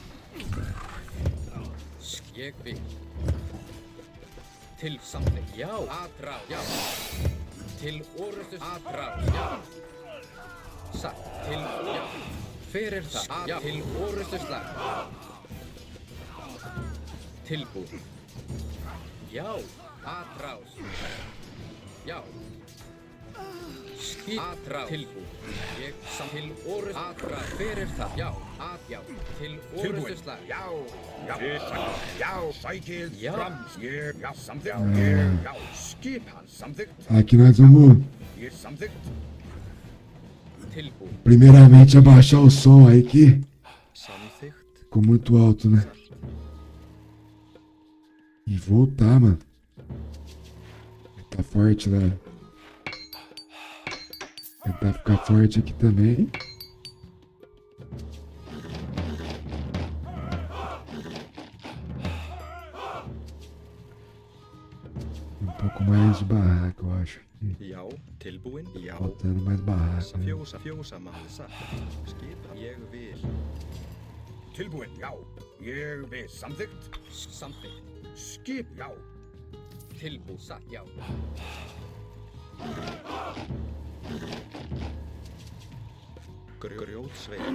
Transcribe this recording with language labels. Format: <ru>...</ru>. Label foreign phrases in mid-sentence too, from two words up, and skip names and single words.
<is>Ég vil. Til samþykkt. Já, atrás. Já. Til orustu atrás. Já. Satt. Til, já. Hver er það? Já. Til orustu slag. Tilbúin. Já, atrás. Já. Atrás. Tilbúin. Ég til orrustu. Atrás. Hver það? Já. Já. Til orrustu slag. Já. Já. Sækið. Já. Fram. Já. Samþykkt. Já. Skipan. Samþykkt.</is> <pt>Aqui nós vamos,</pt> <is>Samþykkt. Tilbúin.</is> <pt>primeiramente, abaixar o som aí que</pt> <is>Samþykkt.</is> <pt>ficou muito alto, né? E voltar, mano. Tá forte lá. Tentar ficar forte aqui também. Um pouco mais de barraca, eu acho.</pt> <is>Já, tilbúin. Já.</is> <pt>Faltando mais barraca. Né?</pt> <is>Fjósamaður. Satt. Skipan. Ég vil. Tilbúin. Já. Ég vil. Samþykkt. Samþykkt. Skip. Já. Tilbúin. Satt. Já. Grjótsveit.</is>